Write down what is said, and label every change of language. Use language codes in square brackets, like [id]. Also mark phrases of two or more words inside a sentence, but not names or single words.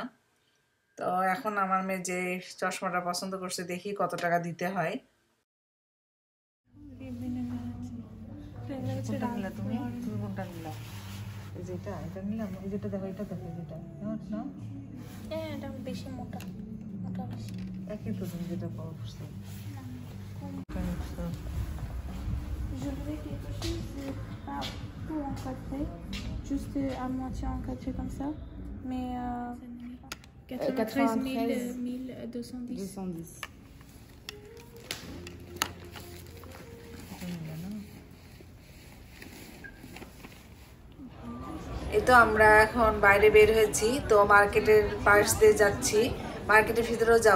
[bn] তো এখন আমার মেয়ে যে চশমাটা পছন্দ করছে, দেখি কত টাকা দিতে হয়। তুমি কোনটা নিলাম? যেটা এটা নিলাম, এই যেটা দেখো, এটা দেখো, যেটা নাও। হ্যাঁ, এটা বেশি মোটা বেশি। একই তো তুমি যেটা পড়ছো। [fr] Je voudrais quelque chose de pas tout encadré, juste à moitié encadré comme ça, mais 93 210. 210. [bn] এই তো আমরা এখন বাইরে বের হয়েছি, তো মার্কেটের পাশ দিয়ে যাচ্ছি, মার্কেটের ভিতরেও যাব।